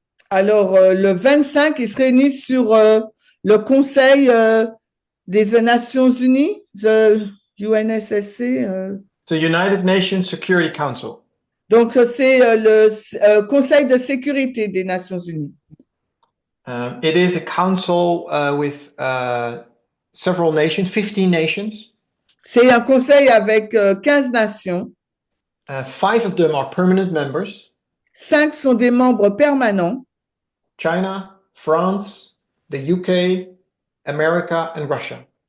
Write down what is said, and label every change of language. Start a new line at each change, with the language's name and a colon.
French: Alors, le 25, ils se réunissent sur le Conseil des Nations Unies, the UNSSC.
English: The United Nations Security Council.
French: Donc, c'est le Conseil de sécurité des Nations Unies.
English: It is a council with several nations, 15 nations.
French: C'est un conseil avec 15 nations.
English: 5 of them are permanent members.
French: 5 sont des membres permanents.
English: China, France, the UK, America, and Russia.